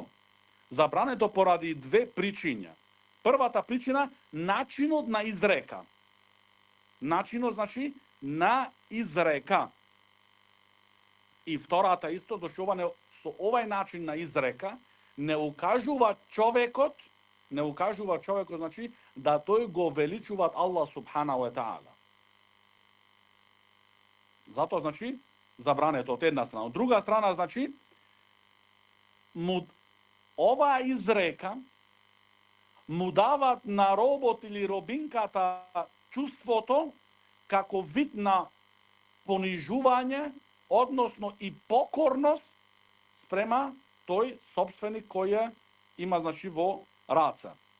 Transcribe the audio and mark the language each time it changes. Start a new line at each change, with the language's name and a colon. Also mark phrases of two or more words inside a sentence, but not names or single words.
Macedonian: Забрането поради две причиња. Првата причина, начинот на изрека. Начинот значи на изрека. И втората исто, зашто ова со овај начин на изрека не укажува човекот значи да тој го величува Аллах
Arabic: سبحانه وتعالى.
Macedonian: Затоа значи забрането од една страна. Од друга страна значи оваа изрека му дават на робот или робинката чувството како вид на понижување, односно и покорност спрема тој собственик кој ја има значи во раце.